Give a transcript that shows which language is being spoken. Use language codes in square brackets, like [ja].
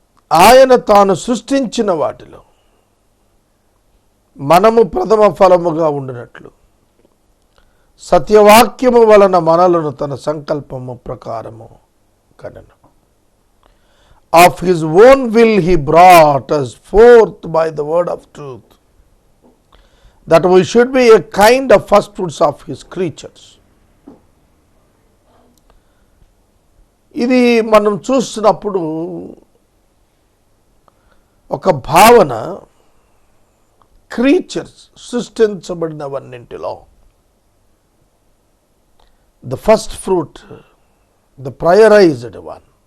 [te] ఆయన తాను సృష్టించిన వాటిలో మనము ప్రథమ ఫలముగా ఉండునట్లు సత్యవాక్యము వలన మనలను తన సంకల్పము ప్రకారము కనెను. [en] Of his own will he brought us forth by the word of truth, that we should be a kind of first fruits of his creatures. [te] ఇది మనం చూస్తున్నప్పుడు ఒక భావన, creatures, సృష్టించబడినవన్నింటిలో [en] the first fruit, the prioritized one,